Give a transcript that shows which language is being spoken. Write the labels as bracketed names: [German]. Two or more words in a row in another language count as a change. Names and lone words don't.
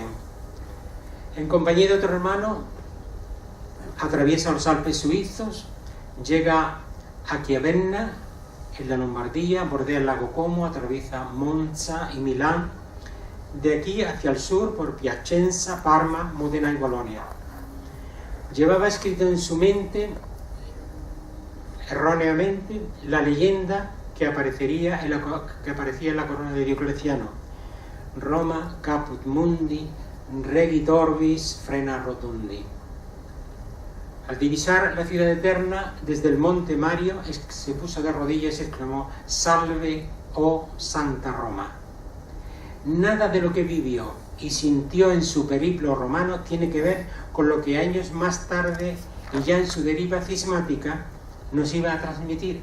[Spanish] En compañía de otro hermano, atraviesa los Alpes suizos, llega a Chiavenna, en la Lombardía, bordea el lago Como, atraviesa Monza y Milán, de aquí hacia el sur por Piacenza, Parma, Módena y Bolonia. Llevaba escrito en su mente, erróneamente, la leyenda que aparecía en la corona de Diocleciano: [Latin] Roma caput mundi, regit orbis frena rotundi. [Spanish] Al divisar la ciudad eterna desde el monte Mario, se puso de rodillas y exclamó: Salve, oh Santa Roma. Nada de lo que vivió y sintió en su periplo romano tiene que ver con lo que años más tarde, y ya en su deriva cismática, nos iba a transmitir.